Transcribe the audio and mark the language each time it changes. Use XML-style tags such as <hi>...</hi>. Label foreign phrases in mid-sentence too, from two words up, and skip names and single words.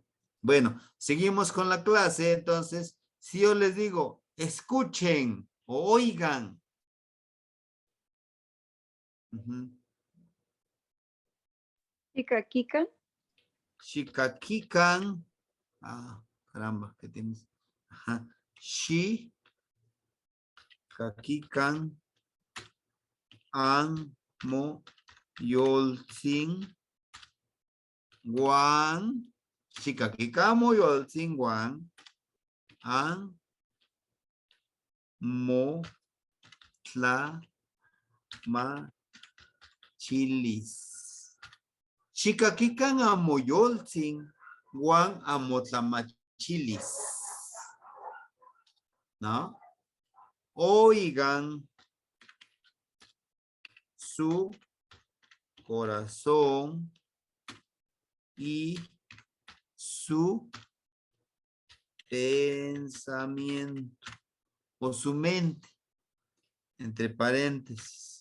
<es>Bueno, seguimos con la clase, entonces, si yo les digo, escuchen o oigan,</es> <nah>Chicaquican.</nah> <es>Shikakikan, caramba, ¿qué tienes? Ajá,</es> <nah>Shikakikan, an, mo, yolsin, guan, Shikakikamo, yolsin, guan, an, mo, tla, ma, chilis. Shikakikan amoyolsin, guan amotlamachilis.</nah> <es>¿No? Oigan su corazón y su pensamiento o su mente, entre paréntesis.</es>